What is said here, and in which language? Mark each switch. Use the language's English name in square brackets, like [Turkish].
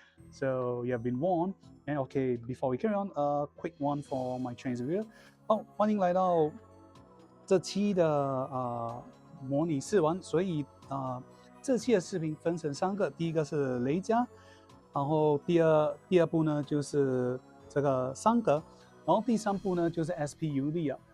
[English] So you have been warned. And okay, before we carry on, a quick one for my Chinese viewer. [Chinese] 欢迎来到这期的模拟试玩。所以这期的视频分成三个，第一个是雷加，然后第二部呢就是这个桑格，然后第三部呢就是 SP Yuria。